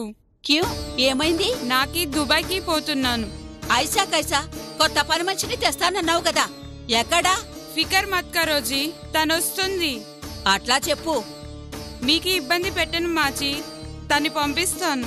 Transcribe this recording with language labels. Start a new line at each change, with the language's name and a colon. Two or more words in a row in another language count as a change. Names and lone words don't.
Telugu: క్యూ ఏమైంది? నాకి దుబాయ్కి పోతున్నాను.
Hindi: ऐसा कैसा?
Telugu: కొత్త పని మనిషిని తెస్తానన్నావు కదా, ఎక్కడా?
Hindi: फ़िक्र मत करो जी,
Telugu: తనొస్తుంది. అట్లా చెప్పు. మీకు ఇబ్బంది పెట్టను మాజీ, తన్ని పంపిస్తాను.